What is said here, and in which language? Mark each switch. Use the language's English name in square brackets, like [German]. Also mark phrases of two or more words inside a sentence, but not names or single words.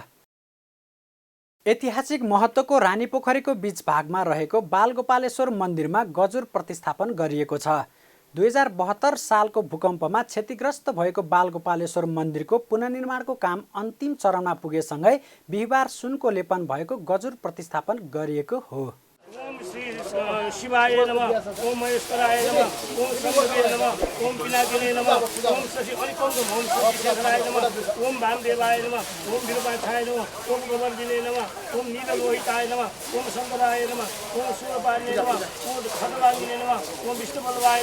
[Nepali] ऐतिहासिक महत्त्वको रानीपोखरीको बीच भागमा रहेको बालगोपालेश्वर मन्दिरमा गजुर प्रतिस्थापन गरिएको छ। 2072 सालको भूकम्पमा क्षतिग्रस्त भएको बालगोपालेश्वर मन्दिरको पुनर्निर्माणको काम अन्तिम चरणमा पुगेसँगै बिहिबार सुनको लेपन भएको गजुर प्रतिस्थापन गरिएको हो। [Sanskrit] ओम श्री शिवाय नमः ओम महेश्वराय नमः ओम शंभवे नमः ओम पिनाकिने नमः ओम शशि अनिकुंजम ओम शशिशेखराय नमः ओम वामदेवाय नमः ओम विरूपाक्षाय नमः ओम गोवर्धिने नमः ओम नीललोहिताय नमः ओम शंकराय नमः ओम सूरपाण्ये नमः ओम खड्गवागिने नमः ओम विष्णुबल्लभाय